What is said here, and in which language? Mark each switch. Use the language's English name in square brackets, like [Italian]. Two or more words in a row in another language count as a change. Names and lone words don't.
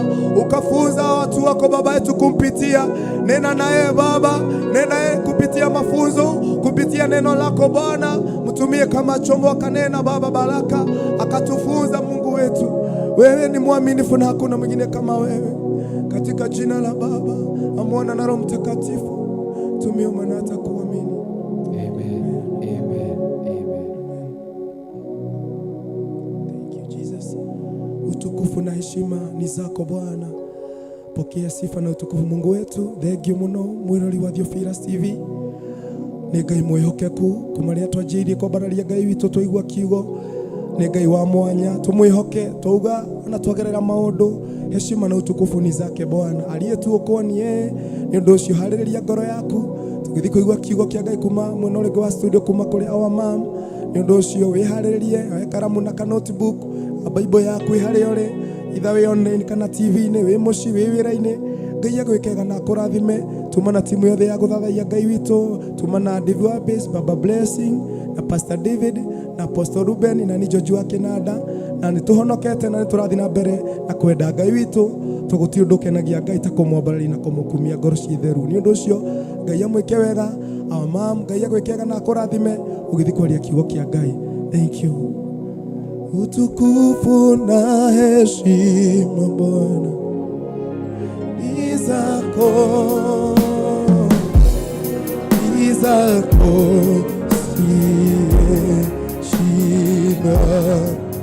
[Swahili] Ukafunza watu wako Baba yetu kumpitia. Nena naye Baba, nena naye kupitia mafunzo, kupitia neno lako Bwana. Mtumie kama chombo akanena Baba baraka, akatufunza Mungu wetu. Wewe ni mwaminifu na hakuna mwingine kama wewe. Katika jina la Baba, na Mwana na Roho Mtakatifu tumeomba na kuamini. Amen. Amen. Amen. [English] Thank you Jesus. [Swahili] Utukufu na heshima ni zako Bwana. Pokea sifa na utukufu Mungu wetu. [Kikuyu] Thengio muno mwirori wa Theophilus TV. Nĩ Ngai mwĩhokeku kumaria twanjĩirie kwambararia Ngai witũ twaigua kiugo. Nĩ Ngai wa mwanya tumwĩhoke twauga na twagerera maũndũ. [Swahili] Heshima na utukufu ni zake Bwana aliyetuokonia. [Kikuyu] Nĩ ũndũ ũcio harĩrĩria ngoro yaku tũgĩthiĩ kũigua kiugo kĩa Ngai kuma mwena ũrĩngĩ wa studio kuma kũrĩ Our Mom. Nĩ ũndũ ũcio wĩharĩrĩrie, oya karamu na ka notebook, Bible yaku ĩharĩa ũrĩ, itha wĩ online kana TV-inĩ, wĩ mũciĩ, wĩ wĩra-inĩ. Ngai agwĩkega na kũrathime. Tuma na timu yothe ya gũthathaiya Ngai witũ. Tuma na David wa Base, Baba Blessing na Pastor David na Apostle Ruben na ni Jojo wa Kinanda. Na nĩ tũhonokete na nĩ tũrathiĩ na mbere na kwenda Ngai witũ. tuguti undu kenagia Ngai ta kumwambarĩria na kumukumia ngoro ci theru. Ni undu ucio Ngai amwike wega, [English] our mom, [Kikuyu] Ngai agwike wega na akurathime ugithi kwaria kiugo kia Ngai. [English] Thank you. [Swahili] Utukufu na heshima Bwana ni zako, siye shida.